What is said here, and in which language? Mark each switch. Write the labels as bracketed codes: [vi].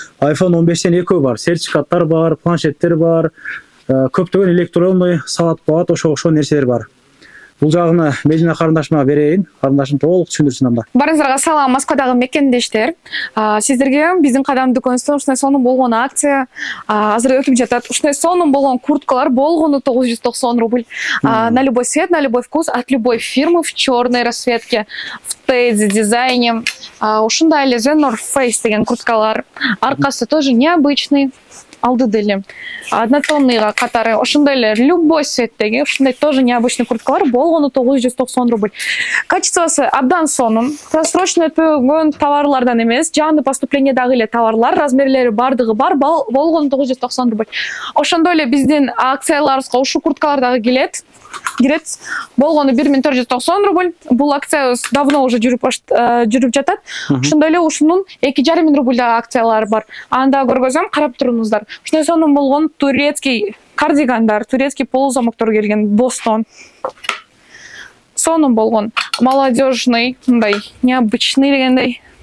[ky] iPhone 15тен экөө бар, сертификаттар бар, планшеттер бар, көптөгөн электронный саат баат ошо нерселер бар. Бул жагыны Медина карындашыма берейин. Карындашым толук түшүндүрсүн анда. Барыңыздарга салам, Москвадагы мекендештер. Сиздерге биздин Кадам дүкөнүбүздөн ушундай сонун болгон акция азыр өтүп жатат. Ушундай сонун болгон курткалар болгону 990 рубль. [ru] На любой цвет, на любой вкус, от любой фирмы, в черной расцветке, в тейдзе дизайне. [ky] Ушундай эле The North Face деген курткалар. Аркасы [ru] тоже необычный. [ky] Алды деле однотонныйга катары ошондой эле любой цветтеги ушундай [ru] тоже необычный [ky] курткалар болгону 990 рубль. Качествосы абдан сонун. Просрочно өтпөгөн товарлардан эмес, жаңы поступлениедагы эле товарлар, размерлери бардыгы бар, болгону 990 рубль. Ошондой эле биздин акцияларыбызга ушул курткалар дагы кирет. Болгону 1490 рубль. Бул акция [ru] давно уже [ky] жүрүп жатат. Ошондой эле ушунун 2500 рубльдагы акциялары бар. Анда көргөзөм, карап туруңуздар. Ушундай сонун болгон турецкий кардигандар, турецкий полузамоктор келген Бостон. Сонун болгон молодежный, мындай необычный дегендей.